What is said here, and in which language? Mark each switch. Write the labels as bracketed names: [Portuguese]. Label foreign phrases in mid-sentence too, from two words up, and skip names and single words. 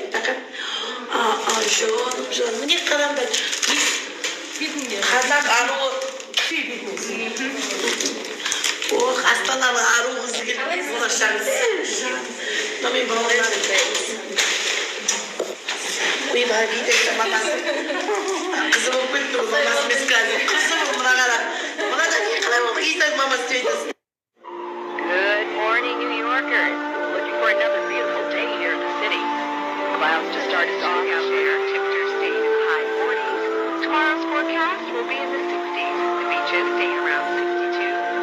[Kazakh] Жон, міне қарамдар, қазақ аруы, Астананың ару қызы келді, болашағыз. Мен балаларым. Ой, баға Гита-Зита мамасы. Қызы болып кетті бұл мамасы емес қазір. Қызы бұл мұна қара. Мұна да не қалай болды Гита-Зита мамасы сөйтесің. [English] Good morning, New Yorkers. Looking for another beautiful day here in the city. Clouds to start to song out there. Temperatures staying in the high 40s. Tomorrow's forecast will be in the 60s. The beaches staying around 62.